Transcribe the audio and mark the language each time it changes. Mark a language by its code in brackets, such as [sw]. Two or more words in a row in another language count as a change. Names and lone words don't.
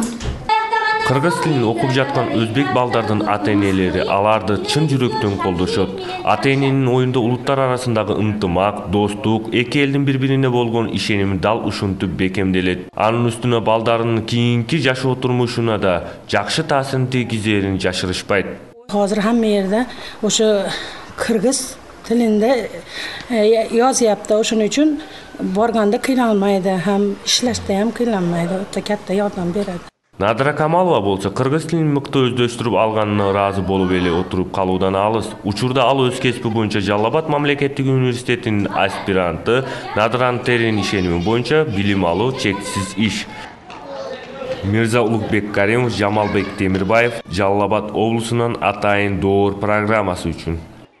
[ky] Кыргыз тилин окуп жаткан өзбек балдардын ата-энелери аларды чын жүрөктөн колдошот. Ата-эненин оюнда улуттар арасындагы ынтымак, достук, эки элдин бири-бирине болгон ишеними дал ушинтип бекемделет. Анын үстүнө балдарынын кийинки жашоо турмушуна да жакшы таасирин тийгизерин жашырышпайт. [uz] Азыр hamma yerda o'sha kırgız tilinde yozyapti. O'shuning uchun borganda qiynalmaydi, ham ishlashda ham qiynalmaydi. O'ta katta yordam beradi. [ky] Надира Камалова болсо кыргыз тилин мыкты өздөштүрүп алганына ыраазы болуп эле отуруп калуудан алыс. Учурда ал өз кесиби боюнча Жалал Абад мамлекеттик университетинин аспиранты. Надиранын терең ишеними боюнча билим алуу чексиз иш. Мирза Улукбек Каримов, Жамалбек Темирбаев, Жалал Абад облусунан Атайын Доор программасы үчүн.